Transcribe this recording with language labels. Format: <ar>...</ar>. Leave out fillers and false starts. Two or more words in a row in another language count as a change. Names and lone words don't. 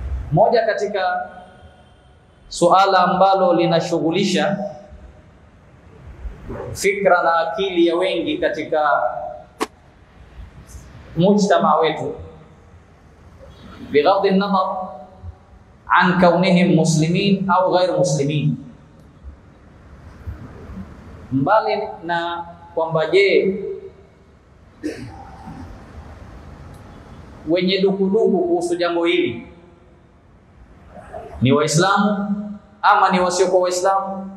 <sw>Moja katika suala ambalo linashughulisha fikra na akili ya wengi katika mujtama wetu,</sw> <ar>بغض النظر عن كونهم مسلمين أو غير مسلمين,</ar> <sw>mbali na kwamba je, wenye dukuduku kuhusu jambo hili ni Waislamu ama ni wasiokuwa Waislamu?</sw>